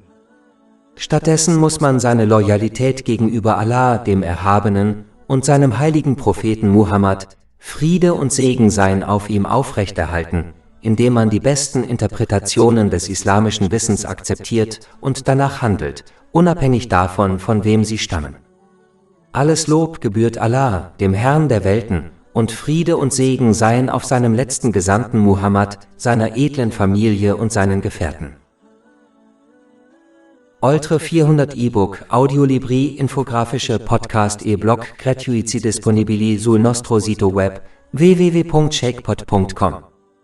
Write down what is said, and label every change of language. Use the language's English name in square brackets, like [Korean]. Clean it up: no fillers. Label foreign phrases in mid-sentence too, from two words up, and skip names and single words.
[German] Stattdessen muss man seine Loyalität gegenüber Allah, dem Erhabenen, und seinem heiligen Propheten Muhammad, Friede und Segen seien auf ihm, aufrechterhalten, indem man die besten Interpretationen des islamischen Wissens akzeptiert und danach handelt, unabhängig davon, von wem sie stammen. Alles Lob gebührt Allah, dem Herrn der Welten, und Friede und Segen seien auf seinem letzten Gesandten Muhammad, seiner edlen Familie und seinen Gefährten. [Italian] Oltre 400 e-book, audiolibri, infografische podcast e-blog gratuiti disponibili sul nostro sito web www.shakepot.com